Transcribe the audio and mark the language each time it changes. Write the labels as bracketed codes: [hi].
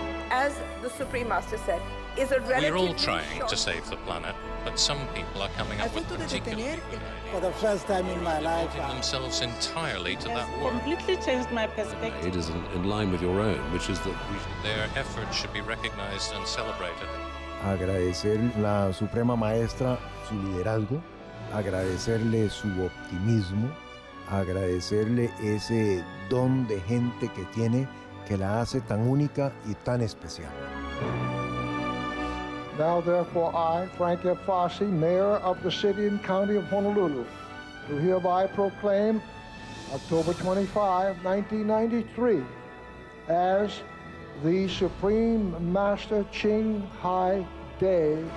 [en] As the Supreme Master said, is a relatively We're all trying to save the planet, but some people are coming up with particularly For the first time in my life, devoting themselves entirely to that work. completely changed my perspective. It is in line with your own, which is that Their efforts should be recognized and celebrated. [es] Agradecer la Suprema Maestra su liderazgo, agradecerle su optimismo, agradecerle ese don de gente que tiene que la hace tan única y tan especial. [en] Now, therefore, I, Frank F. Fossey, Mayor of the City and County of Honolulu, do hereby proclaim October 25, 1993, as the Supreme Master Ching Hai Day.